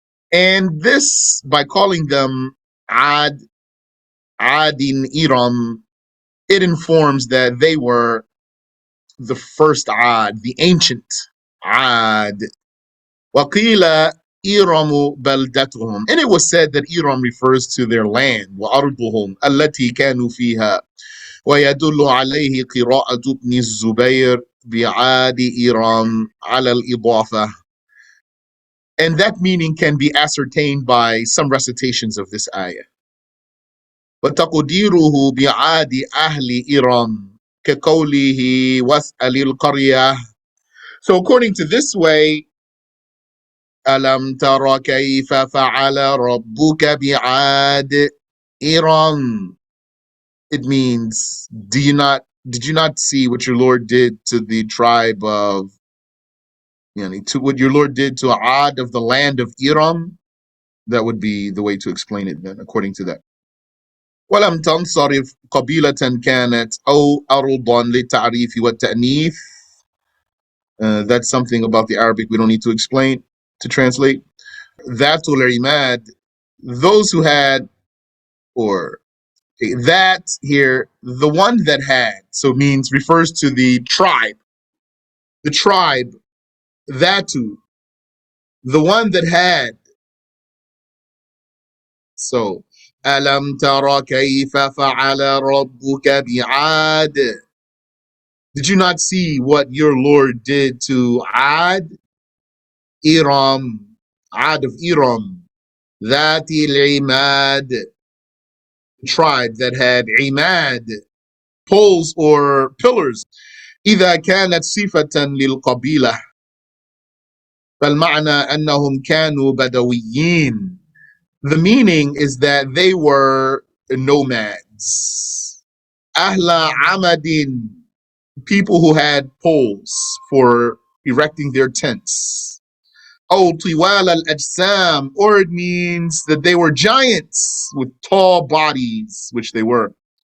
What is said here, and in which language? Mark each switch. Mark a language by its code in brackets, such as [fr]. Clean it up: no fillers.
[en] And this, by calling them Ad, Adin Iram, it informs that they were the first Ad, the ancient Ad. [ar] وَقِيلَ إِرَمُ بَلْدَتُهُمْ. [en] And it was said that Iram refers to their land. [ar] وَأَرْضُهُمْ الَّتِي كَانُوا فِيهَا. ويدل عليه قراءة ابن الزبير بعاد إيرام على الإضافة. [en] And that meaning can be ascertained by some recitations of this ayah. [ar] وتقديره بعاد أهل إيرام كقوله واسأل القرية. [en] So according to this way, [ar] ألم تر كيف فعل ربك بعاد إيرام. [en] It means, did you not see what your Lord did to the tribe of, to what your Lord did to Ad of the land of Iram? That would be the way to explain it then, according to that. ولم تنصرف قبيلة كانت أو أرضا للتعريف والتأنيث. That's something about the Arabic we don't need to explain, to translate. Dhatul Imad, those who had, or that here, the one that had, so means refers to the tribe. The tribe, Dhatu, the one that had. [ar] So, أَلَمْ تَرَ كَيْفَ فَعَلَ رَبُّكَ بِعَادٍ. [en] Did you not see what your Lord did to Ad? Iram, Ad of Iram, Dhati al-Imad, tribe that had Imad, poles or pillars. [ar] إذا كانت صفة للقبيلة فالمعنى أنهم كانوا بدويين. [en] The meaning is that they were nomads. [ar] Ahla Amadin, [en] people who had poles for erecting their tents. Oh, [ar] Tiwal al-Ajsam, [en] or it means that they were giants with tall bodies, which they were.